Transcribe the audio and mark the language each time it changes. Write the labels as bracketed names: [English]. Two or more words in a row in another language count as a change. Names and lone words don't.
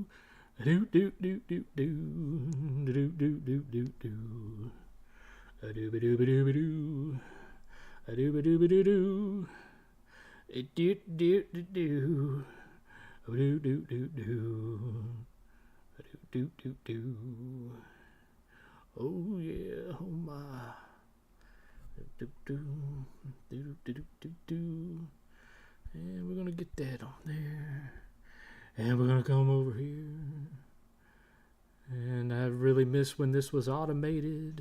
[English] Do do do do do do do do do do. A do ba do ba do ba do. A do ba do ba do do. A do do do do. A do do do do. A do do do do. Oh yeah, oh my. Do do do do do do do. And we're gonna get that on there. And we're gonna come over here. And I really miss when this was automated.